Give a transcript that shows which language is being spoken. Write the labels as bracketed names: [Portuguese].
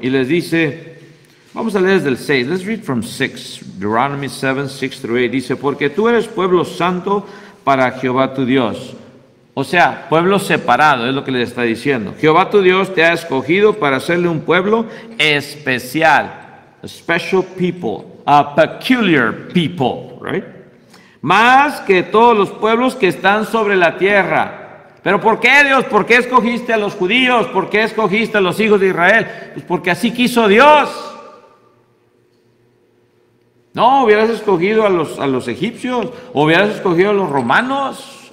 [Spanish] Y les dice, vamos a leer desde el 6. [English] Let's read from 6. Deuteronomy 7, 6 through 8. [Spanish] Dice, porque tú eres pueblo santo para Jehová tu Dios. O sea, pueblo separado, es lo que le está diciendo. Jehová tu Dios te ha escogido para hacerle un pueblo especial. [English] A special people. A peculiar people, right? [Spanish] Más que todos los pueblos que están sobre la tierra. ¿Pero por qué, Dios? ¿Por qué escogiste a los judíos? ¿Por qué escogiste a los hijos de Israel? Pues porque así quiso Dios. No, hubieras escogido a los egipcios, o hubieras escogido a los romanos.